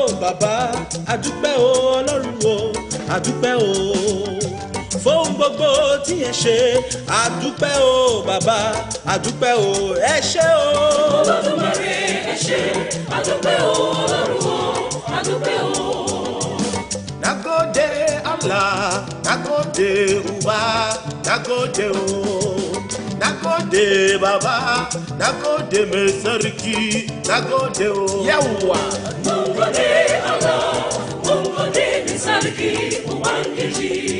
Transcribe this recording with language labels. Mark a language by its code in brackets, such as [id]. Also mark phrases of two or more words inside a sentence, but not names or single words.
[yo] bàbá àdúpẹ́ o Ọlọ́run o àdúpẹ́ o fún gbogbo tí ẹ ṣe àdúpẹ́ o bàbá àdúpẹ́ o ẹ ṣé o. Olódùmarè ẹ ṣé àdúpẹ́ o Ọlọ́run o àdúpẹ́ o. [ha] Nagode Allah nagode Uba nagode o. Nagode baba, nagode mesariki, nagode o. Yawa. Nagode Allah, nagode mesariki, ubangeji.